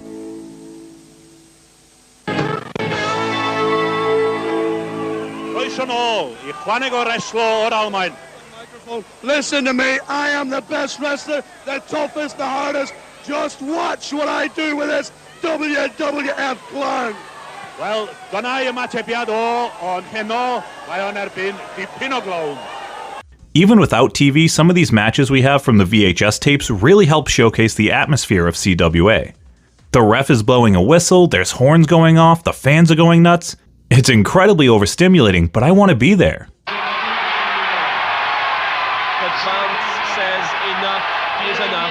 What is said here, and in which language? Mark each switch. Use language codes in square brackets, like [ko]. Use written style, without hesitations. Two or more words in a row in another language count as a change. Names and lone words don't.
[en] Listen to me, I am the best wrestler, the toughest, the hardest. Just watch what I do with this WWF clown. [cy] Wel, dyna y ymatebiad o'n heno, mae o'n erbyn dipyn o glown. [en] Even without TV, some of these matches we have from the VHS tapes really help showcase the atmosphere of CWA. The ref is blowing a whistle, there's horns going off, the fans are going nuts. It's incredibly overstimulating, but I want to be there. But Vance says enough is enough.